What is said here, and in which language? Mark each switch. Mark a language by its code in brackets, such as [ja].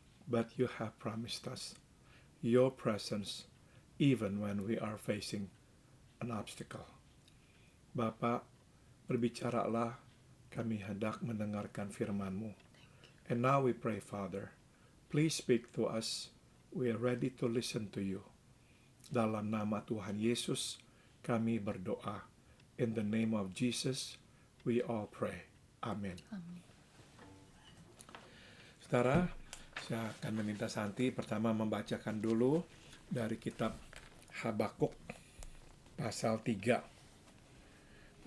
[en] But you have promised us your presence even when we are facing an obstacle. [id] Bapa, berbicaralah, kami hendak mendengarkan firman-Mu. [en] And now we pray, Father, please speak to us. We are ready to listen to you. [id] Dalam nama Tuhan Yesus, kami berdoa. [en] In the name of Jesus, we all pray. [id] Amin. Amin. Saudara, saya akan meminta Santi pertama membacakan dulu dari kitab Habakuk pasal 3.